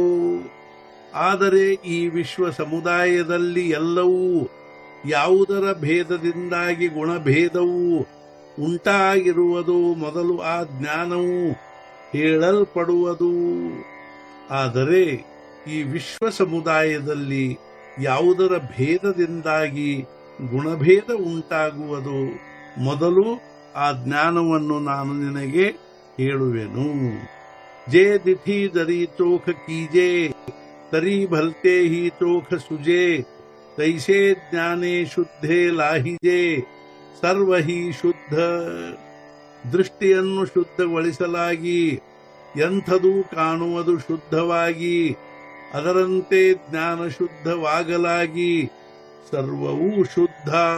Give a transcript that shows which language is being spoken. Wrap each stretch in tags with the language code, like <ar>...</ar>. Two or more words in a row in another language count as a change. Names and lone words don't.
<kn>ಆದರೆ ಈ ವಿಶ್ವ ಸಮುದಾಯದಲ್ಲಿ ಎಲ್ಲವೂ ಯಾವುದರ ಭೇದದಿಂದಾಗಿ ಗುಣಭೇದವು ಉಂಟಾಗಿರುವುದು ಮೊದಲು ಆ ಜ್ಞಾನವು ಹೇಳಲ್ಪಡುವುದು. ಆದರೆ ಈ ವಿಶ್ವ ಸಮುದಾಯದಲ್ಲಿ ಯಾವುದರ ಭೇದದಿಂದಾಗಿ ಗುಣಭೇದ ಉಂಟಾಗುವುದು ಮೊದಲು ಆ ಜ್ಞಾನವನ್ನು ನಾನು ನಿನಗೆ ಹೇಳುವೆನು.</kn> <mr>जे दिठी दरी चोख कीजे तरी भलते ही चोख सुजे तैसे ज्ञाने शुद्धे लाहिजे सर्वही शुद्ध.</mr> <kn>ದೃಷ್ಟಿಯನ್ನು ಶುದ್ಧಗೊಳಿಸಲಾಗಿ ಎಂಥದೂ ಕಾಣುವುದು ಶುದ್ಧವಾಗಿ, ಅದರಂತೆ ಜ್ಞಾನ ಶುದ್ಧವಾಗಲಾಗಿ ಸರ್ವವೂ ಶುದ್ಧ.</kn>